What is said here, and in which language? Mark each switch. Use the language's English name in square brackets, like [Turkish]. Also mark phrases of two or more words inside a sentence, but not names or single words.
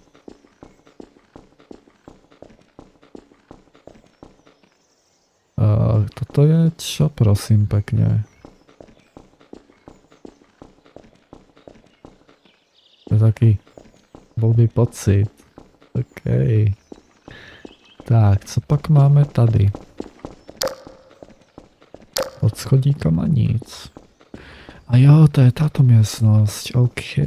[Slovak] Toto je čo, prosím, pekne? To je taký blbý pocit. OK. [Czech] Tak, co pak máme tady? Pod schodíkom a nic. A jo, [Slovak] to je táto miestnosť. OK.